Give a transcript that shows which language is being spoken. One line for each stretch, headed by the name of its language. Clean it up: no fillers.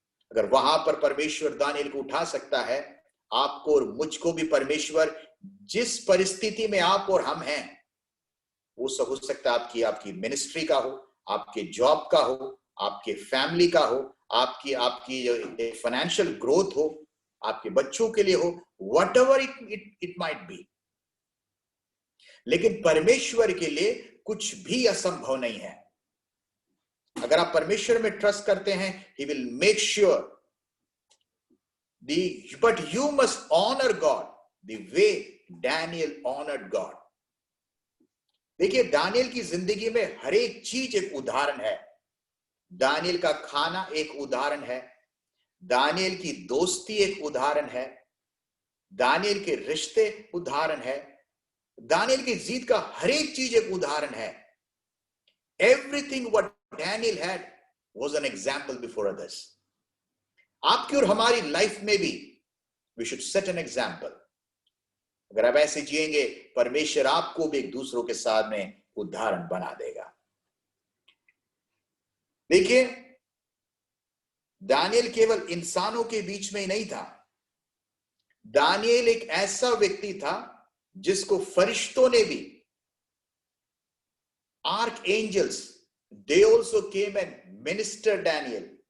Hindi: अगर वहां पर परमेश्वर दानियेल को उठा सकता है, आपको और मुझको भी परमेश्वर जिस परिस्थिति में आप और हम हैं, वो सब हो सकता है आपकी मिनिस्ट्री का हो, आपके जॉब का हो, आपके फैमिली का हो, आपकी फाइनेंशियल ग्रोथ हो, आपके बच्चों के लिए हो,
English: Whatever it might be.
Hindi: लेकिन परमेश्वर के लिए कुछ भी असंभव नहीं है। अगर आप परमेश्वर में ट्रस्ट करते हैं,
English: he will make sure but you must honor God the way Daniel honored God.
Hindi: देखिए दानियेल की जिंदगी में हर एक चीज एक उदाहरण है। दानियेल का खाना एक उदाहरण है, दानियेल की दोस्ती एक उदाहरण है, दानियेल के रिश्ते उदाहरण है, दानियेल की जीत का हर एक चीज एक उदाहरण है।
English: Everything what Daniel had was an example before others.
Hindi: आपकी और हमारी लाइफ में भी
English: we should set an example.
Hindi: अगर आप ऐसे जिएंगे, परमेश्वर आपको भी एक दूसरों के सामने उदाहरण बना देगा। देखिए दानियेल केवल इंसानों के बीच में ही नहीं था, दानियेल एक ऐसा व्यक्ति था जिसको फरिश्तों ने भी, archangels,
English: they also came and ministered Daniel.